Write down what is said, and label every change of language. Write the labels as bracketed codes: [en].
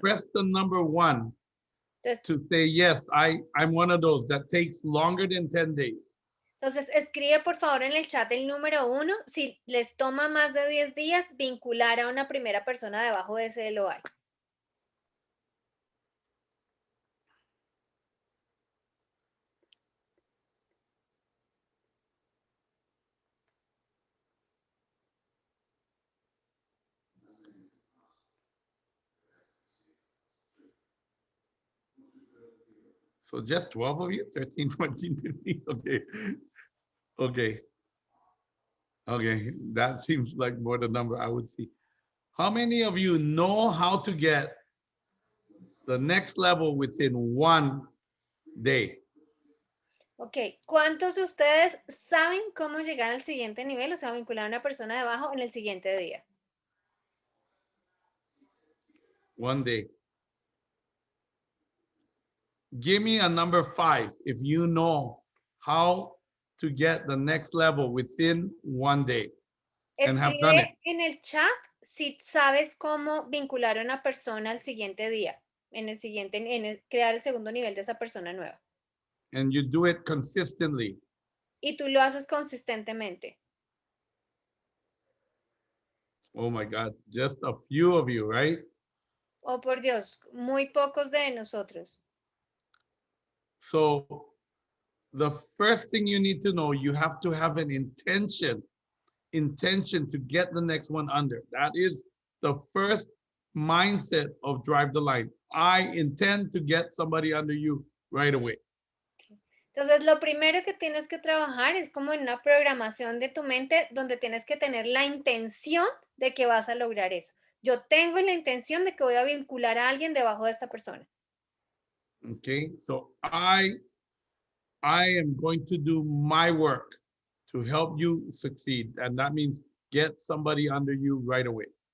[en] Press the number 1 [es] Entonces, [en] to say, yes, I'm one of those that takes longer than 10 days. [es] Entonces, escribe por favor en el chat el número 1 si les toma más de 10 días vincular a una primera persona debajo de ese LOI. [en] So just 12 of you, 13, 14, 15. Okay. Okay. Okay. That seems like more the number I would see. How many of you know how to get the next level within 1 day? [es] Ok, ¿cuántos de ustedes saben cómo llegar al siguiente nivel? O sea, vincular a una persona debajo en el siguiente día. [en] 1 day. Give me a number 5 if you know how to get the next level within 1 day and have done it. [es] Escribe en el chat si sabes cómo vincular a una persona al siguiente día, crear el segundo nivel de esa persona nueva. [en] And you do it consistently. [es] Y tú lo haces consistentemente. [en] Oh my God, just a few of you, right? [es] Oh, por Dios, muy pocos de nosotros. [en] So the first thing you need to know, you have to have an intention to get the next one under. That is the first mindset of drive the line. I intend to get somebody under you right away. [es] Entonces, lo primero que tienes que trabajar es como en una programación de tu mente donde tienes que tener la intención de que vas a lograr eso. Yo tengo la intención de que voy a vincular a alguien debajo de esta persona. [en] Okay, so I am going to do my work to help you succeed. And that means get somebody under you right away.